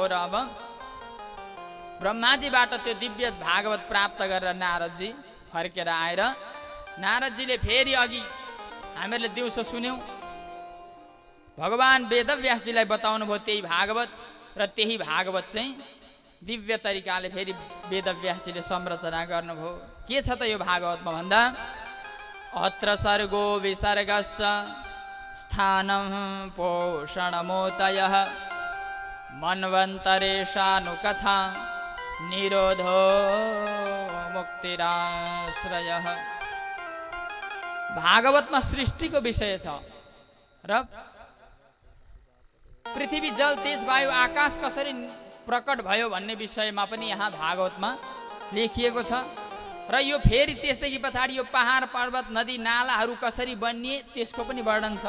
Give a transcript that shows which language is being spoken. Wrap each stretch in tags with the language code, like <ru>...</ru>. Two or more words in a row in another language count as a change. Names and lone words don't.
<ne>र अब ब्रह्माजीबाट त्यो दिव्य भागवत प्राप्त गरेर नारदजी फर्केर आएर नारदजीले फेरि अघि हामीहरूले दिउँसो सुन्यौँ भगवान वेदव्यासजीलाई बताउनु भयो त्यही भागवत, र त्यही भागवत चाहिँ दिव्य तरिकाले फेरि वेदव्यासजीले संरचना गर्नुभयो। के छ त यो भागवतमा भन्दा,</ne> <sa>अत्र सर्गो विसर्गस्य स्थानं पोषणमोतयः मन्वन्तरेशानुकथा निरोधो मुक्तिराश्रयः।</sa> <ne>भागवतमा सृष्टिको विषय छ र पृथ्वी जल तेज वायु आकाश कसरी प्रकट भयो भन्ने विषयमा पनि यहाँ भागवतमा लेखिएको छ। र यो फेरि त्यसदेखि पछाडि यो पहाड पर्वत नदी नालाहरू कसरी बनिए त्यसको पनि वर्णन छ।</ne>